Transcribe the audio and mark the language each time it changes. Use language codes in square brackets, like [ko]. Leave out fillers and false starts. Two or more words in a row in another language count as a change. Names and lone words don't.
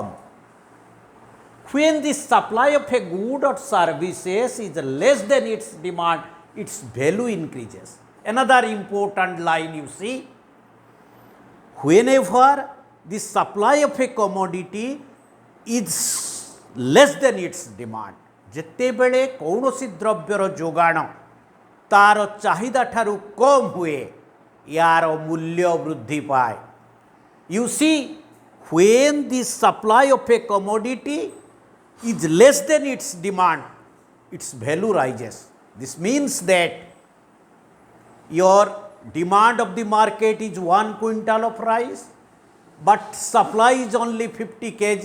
[en] When the supply of a good or services is less than its demand, its value increases. Another important line, you see, whenever the supply of a commodity is less than its demand, [or] ଯେତେବେଳେ କୌଣସି ଦ୍ରବ୍ୟର ଯୋଗାଣ ତାର ଚାହିଦା ଠାରୁ କମ୍ ହୁଏ, ୟାର ମୂଲ୍ୟ ବୃଦ୍ଧି ପାଏ. [en] You see, when the supply of a commodity is less than its demand, its value rises. This means that your demand of the market is 1 quintal of rice, but supply is only 50 kg.